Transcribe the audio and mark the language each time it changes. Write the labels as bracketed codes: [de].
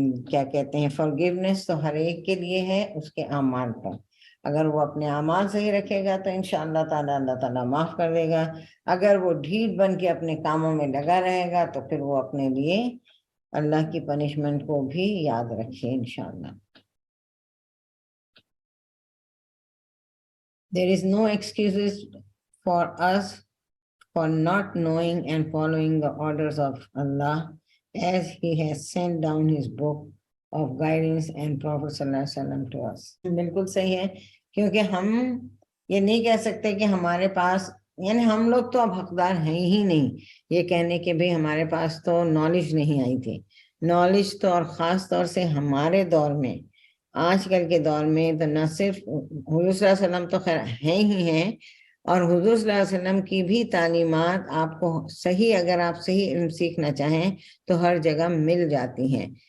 [ur] کیا کہتے ہیں forgiveness تو ہر ایک کے لیے ہے، اس کے اعمال پر۔ اگر وہ اپنے اعمال صحیح رکھے گا تو انشاءاللہ تعالیٰ اللہ تعالیٰ معاف کر دے گا، اگر وہ ڈھیٹ بن کے اپنے کاموں میں لگا رہے گا تو پھر وہ اپنے لیے اللہ کی پنشمنٹ کو بھی یاد رکھے انشاءاللہ۔ [en] There is no excuses for us for not knowing and following the orders of Allah, as He has sent down His book of guidance and Prophet sallallahu alaihi wasallam to us. [ur] بالکل صحیح ہے، کیونکہ ہم یہ نہیں کہہ سکتے کہ ہمارے پاس، یعنی ہم لوگ تو اب حقدار ہیں ہی نہیں یہ کہنے کہ بھئی ہمارے پاس تو نالج نہیں آئی تھی. نالج تو، اور خاص طور سے ہمارے دور میں، آج کل کے دور میں تو نہ صرف حضور صلی اللہ علیہ وسلم تو خیر ہیں ہی ہیں، اور حضور صلی اللہ علیہ وسلم کی بھی تعلیمات آپ کو صحیح، اگر آپ صحیح علم سیکھنا چاہیں تو ہر جگہ مل جاتی ہیں.